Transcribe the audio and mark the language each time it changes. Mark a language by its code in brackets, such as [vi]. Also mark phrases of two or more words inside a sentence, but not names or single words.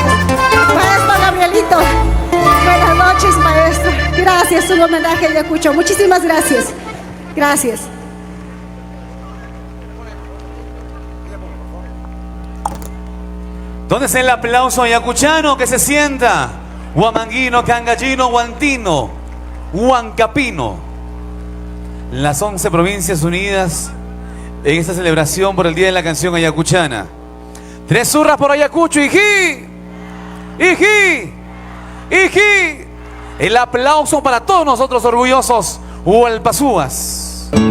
[es] Maestro Gabrielito. Buenas noches, maestro. Gracias, un homenaje a Ayacucho. Muchísimas gracias. Gracias. ¿Dónde está el aplauso ayacuchano? Que se sienta. Huamanguino, cangallino, huantino, huancapino. Las 11 provincias unidas en esta celebración por el Día de la Canción Ayacuchana. 3 zurras por Ayacucho, ¡ijí! ¡Ijí! ¡Ijí! El aplauso para todos nosotros orgullosos hualpazúas.